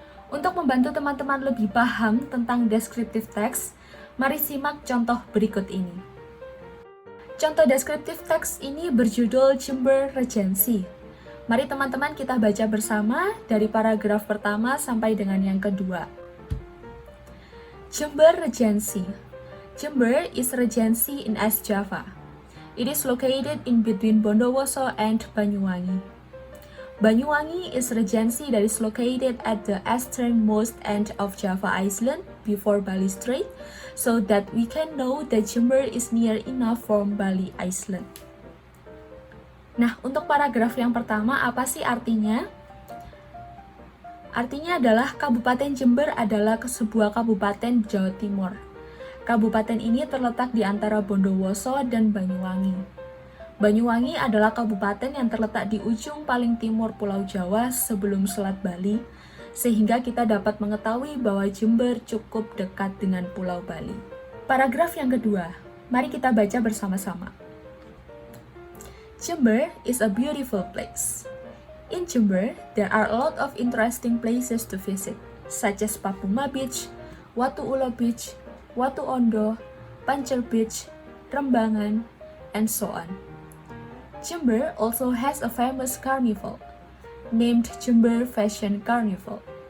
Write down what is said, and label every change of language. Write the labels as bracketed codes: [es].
[id] Untuk membantu teman-teman lebih paham tentang descriptive text, mari simak contoh berikut ini. Contoh descriptive text ini berjudul Chamber Regency. Mari teman-teman kita baca bersama dari paragraf pertama sampai dengan yang kedua. Chamber Regency. [en] Jember is regency in East Java. It is located in between Bondowoso and Banyuwangi. Banyuwangi is regency that is located at the easternmost end of Java Island before Bali Strait, so that we can know that Jember is near enough from Bali Island. [id] Nah, untuk paragraf yang pertama, apa sih artinya? Artinya adalah Kabupaten Jember adalah sebuah kabupaten Jawa Timur. Kabupaten ini terletak di antara Bondowoso dan Banyuwangi. Banyuwangi adalah kabupaten yang terletak di ujung paling timur Pulau Jawa sebelum Selat Bali, sehingga kita dapat mengetahui bahwa Jember cukup dekat dengan Pulau Bali. Paragraf yang kedua, mari kita baca bersama-sama. [en] Jember is a beautiful place. In Jember, there are a lot of interesting places to visit, such as Papuma Beach, Watu Ulo Beach, Watu Ondo, Pancel Beach, Rembangan, and so on. Jember also has a famous carnival named Jember Fashion Carnival.